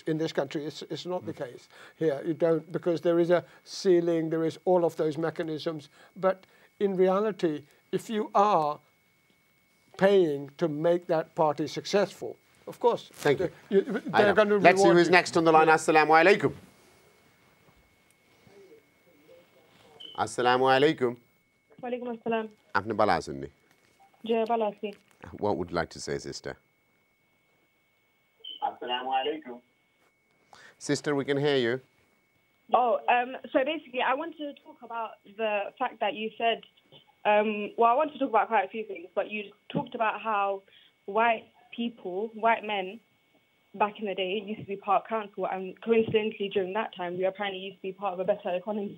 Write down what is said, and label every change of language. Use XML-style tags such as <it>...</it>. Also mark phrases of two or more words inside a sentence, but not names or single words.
<en>In this country, it's not the case. Here, you don't, because there is a ceiling, there is all of those mechanisms. But in reality, if you are paying to make that party successful, of course. Thank you. They're going to Let's see who's next on the line.</en> <ar>السلام عليكم. السلام عليكم. وعليكم السلام. Apne bala asunni. Jai bala si.</ar> <en>What would you like to say, sister?</en> <ar>السلام عليكم.</ar> <en>Sister, we can hear you. Oh, so basically, I want to talk about the fact that you said, well, I want to talk about quite a few things, but you talked about how white men, back in the day, used to be part of council, and coincidentally during that time, we apparently used to be part of a better economy.</en>